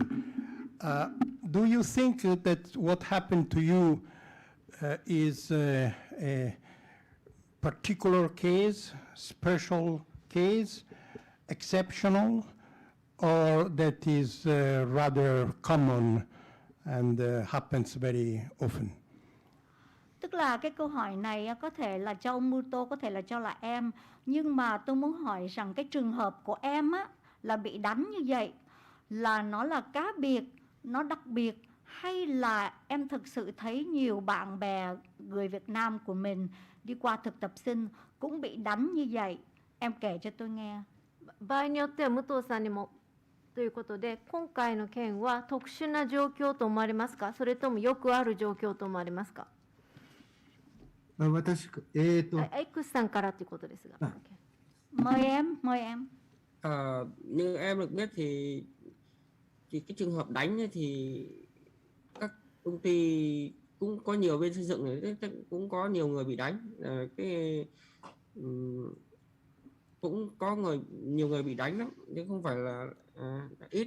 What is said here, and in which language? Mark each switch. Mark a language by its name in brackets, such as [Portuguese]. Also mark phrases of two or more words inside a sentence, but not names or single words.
[English] Do you think that what happened to you is a particular case, special case, exceptional, or that is rather common and happens very often? [Vietnamese] Tức là cái câu hỏi này có thể là cho ông Muto, có thể là cho là em. Nhưng mà tôi muốn hỏi rằng cái trường hợp của em á, là bị đánh như vậy, là nó là cá biệt, nó đặc biệt, hay là em thực sự thấy nhiều bạn bè người Việt Nam của mình đi qua thực tập sinh cũng bị đánh như vậy? Em kể cho tôi nghe. [Japanese] 場合によっては武藤さんにもということで、今回の件は特殊な状況と思われますか、それともよくある状況と思われますか。私、 X さんからということですが。 [Vietnamese] Mời em, mời em. Như em được biết thì cái trường hợp đánh ấy thì các công ty cũng có nhiều bên xây dựng này, cũng có nhiều người bị đánh. Cũng có nhiều người bị đánh lắm, nhưng không phải là ít.